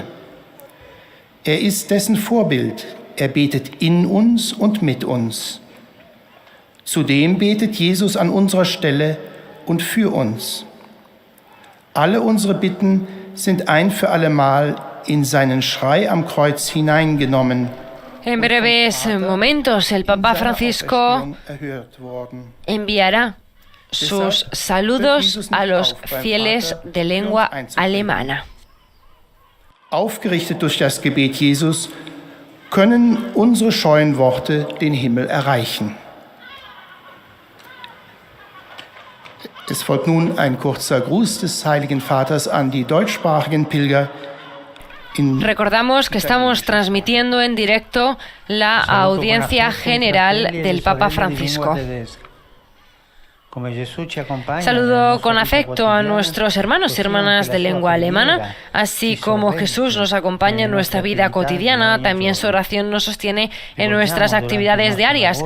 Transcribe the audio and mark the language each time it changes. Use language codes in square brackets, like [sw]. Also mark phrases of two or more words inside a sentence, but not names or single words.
[de] Er ist dessen Vorbild, er betet in uns und mit uns. Zudem betet Jesus an unserer Stelle und für uns. Alle unsere Bitten sind ein für allemal in seinen Schrei am Kreuz hineingenommen. [es] En breves momentos, el Papa Francisco enviará sus saludos a los fieles de lengua alemana. [de] Aufgerichtet durch das Gebet Jesus können unsere scheuen Worte den Himmel erreichen. Es folgt nun ein kurzer Gruß des Heiligen Vaters an die deutschsprachigen Pilger. [es] Recordamos que estamos transmitiendo en directo la audiencia general del Papa Francisco. Saludo con afecto a nuestros hermanos y hermanas de lengua alemana, así como Jesús nos acompaña en nuestra vida cotidiana, también su oración nos sostiene en nuestras actividades diarias.